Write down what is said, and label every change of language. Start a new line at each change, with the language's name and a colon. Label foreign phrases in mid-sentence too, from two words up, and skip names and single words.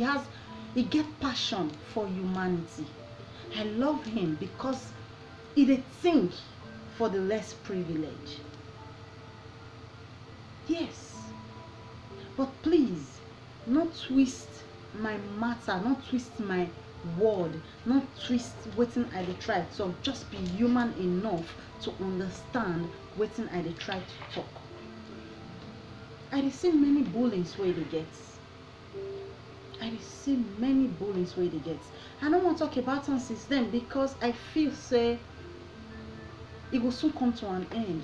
Nigerian Pidgin: He get passion for humanity. I love him because he dey think for the less privileged. Yes. But please, not twist my matter, not twist my word, not twist wetin I dey try talk. Just be human enough to understand wetin I dey try to talk. I dey see many bullies wey dey get. I dey see many bullies wey dey get. I no wan talk about am since then because I feel say e go soon come to an end.